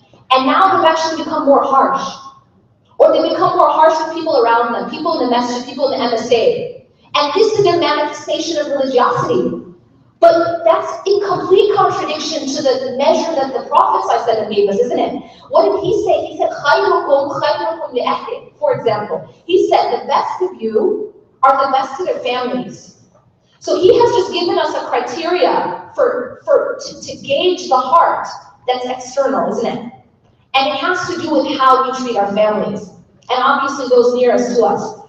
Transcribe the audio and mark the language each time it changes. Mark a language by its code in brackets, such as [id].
[en] And now they've actually become more harsh. Or they become more harsh with people around them, people in the masjid, people in the MSA. And this is their manifestation of religiosity. But that's in complete contradiction to the measure that the Prophet ﷺ gave us, isn't it? What did he say? He said, [ar] خَيْرُكُمْ خَيْرُكُمْ لِأَهْلِهِ. [en] For example, he said, the best of you are the best of their families. So he has just given us a criteria to gauge the heart that's external, isn't it? And it has to do with how we treat our families, and obviously those nearest to us.